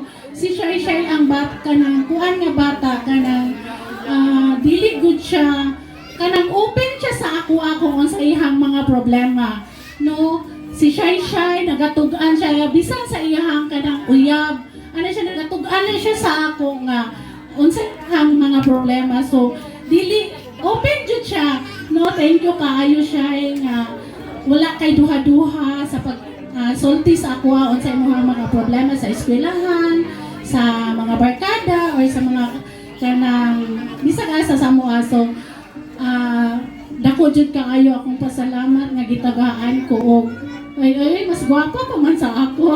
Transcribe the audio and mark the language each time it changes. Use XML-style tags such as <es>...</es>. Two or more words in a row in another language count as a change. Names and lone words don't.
<ceb>Si Shai ang bat kanang kuan nga bata kanang dili good siya kanang open siya sa ako sa ihang mga problema, no? Si Shai nagatugan siya bisan sa iyang kanang uyab, ano siya nagatugan siya sa ako nga unsa ihang mga problema, so dili open jud siya, no?</ceb> <en>Thank you</en> <ceb>kaayo Shai nga wala kay duha-duha sa pag sulti sa ako unsa imong mga problema sa eskwelahan, sa mga barkada or sa mga kanang bisag asa sa moa. So dako jud kaayo akong pasalamat nga gitagaan ko og ay mas gwapa pa man sa ako.</ceb>